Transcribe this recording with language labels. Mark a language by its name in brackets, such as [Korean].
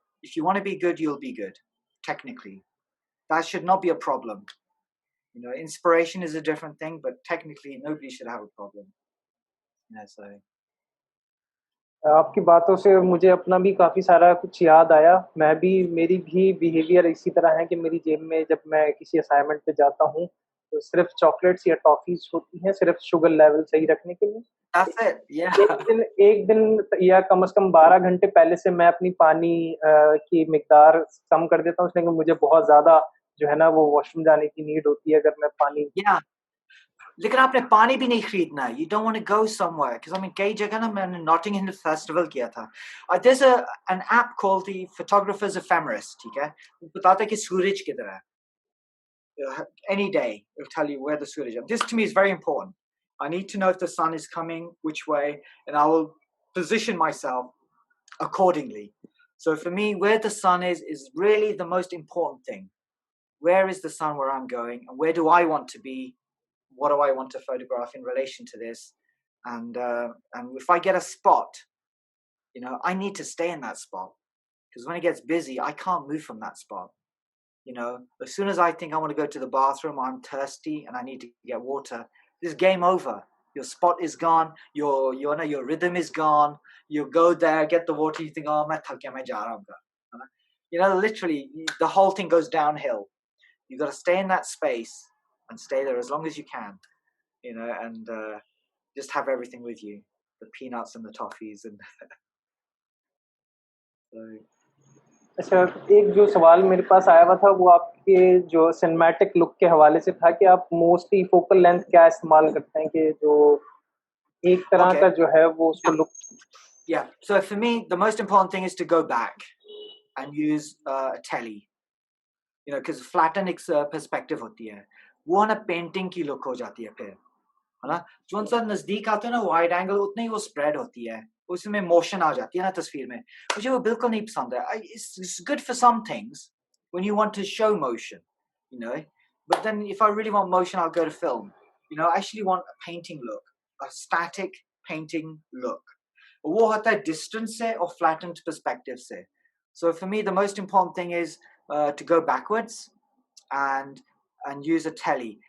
[English] If you want to be good, you'll be good technically. That should not be a problem. Inspiration is a different thing, but technically nobody should have a problem. So [Hindi] आपकी बातों से मुझे अपना भी काफ़ी सारा कुछ याद आया। मेरी भी बिहेवियर इसी तरह है कि मेरी जेब में जब मैं किसी असाइनमेंट पे जाता हूँ, तो सिर्फ़ चॉकलेट्स या टॉफ़ीज़ होती हैं, सिर्फ़ शुगर लेवल सही रखने के लिए। [English] that's it. Yeah. [Hindi] एक दिन या कम से कम 12 घंटे पहले से मैं अपनी पानी की मिकदार कम कर देता हूँ, इसलिए कि मुझे बहुत ज़्यादा जो है ना वो वॉशरूम जाने की नीड होती है अगर मैं पानी [English] Yeah. [Hindi] लेकिन आपने पानी भी नहीं खरीदना है. [English] You don't want to go somewhere because I mean [Hindi] कई जगह ना मैंने Notting Hill Festival किया था. [English] There's an app called the Photographer's Ephemeris. [Hindi] ठीक है, वो बताता है कि सूरज किधर है. [English] Any day it'll tell you where the suraj is. This to me is very important. I need to know if the sun is coming, which way, and I will position myself accordingly. So for me, where the sun is really the most important thing. Where is the sun where I'm going, and where do I want to be? What do I want to photograph in relation to this? And if I get a spot, I need to stay in that spot because when it gets busy, I can't move from that spot. As soon as I think I want to go to the bathroom, I'm thirsty and I need to get water, this game over. Your spot is gone. Your rhythm is gone. You go there, get the water. You think, oh, [Hindi] main thak gaya, main ja raha hoonga. [English] Literally, the whole thing goes downhill. You got to stay in that space and stay there as long as you can. And just have everything with you, the peanuts and the toffees and. So, [Hindi] अच्छा, एक जो सवाल मेरे पास आया हुआ था वो आपके जो सिनेमैटिक लुक के हवाले से था कि आप मोस्टली फोकल लेंथ क्या इस्तेमाल करते हैं कि जो एक तरह का जो है वो उसको look [English] Yeah. So for me, the most important thing is to go back and use a telly. Because flatten [Hindi] एक perspective होती है, वो ना painting की look हो जाती है फिर, है ना? जो सा नजदीक आते हैं ना wide angle उतनी ही वो spread होती है, उसमें motion आ जाती है ना तस्वीर में, मुझे वो बिल्कुल नहीं पसंद है. [English] It's good for some things when you want to show motion, but then if I really want motion, I'll go to film. I actually want a painting look, a static painting look. [Hindi] वो होता है distance से और flattened perspective से. [English] So for me, the most important thing is to go backwards and use a telly.